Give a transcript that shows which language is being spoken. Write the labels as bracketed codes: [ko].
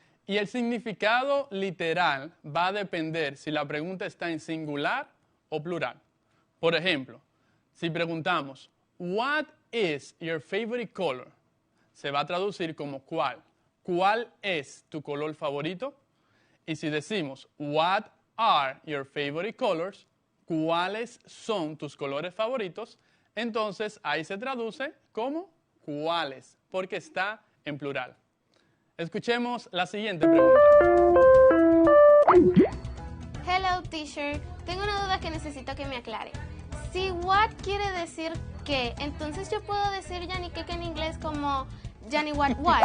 [es] Y el significado literal va a depender si la pregunta está en singular o plural. Por ejemplo, si preguntamos, [en] What is your favorite color? [es] Se va a traducir como cuál. ¿Cuál es tu color favorito? Y si decimos, [en] What are your favorite colors? [es] ¿Cuáles son tus colores favoritos? Entonces ahí se traduce como cuáles, porque está en plural. Escuchemos la siguiente pregunta. [en] Hello, teacher. [es] Tengo una duda que necesito que me aclare. Si what quiere decir qué, entonces yo puedo decir Yanni Keke en inglés como Yanni what.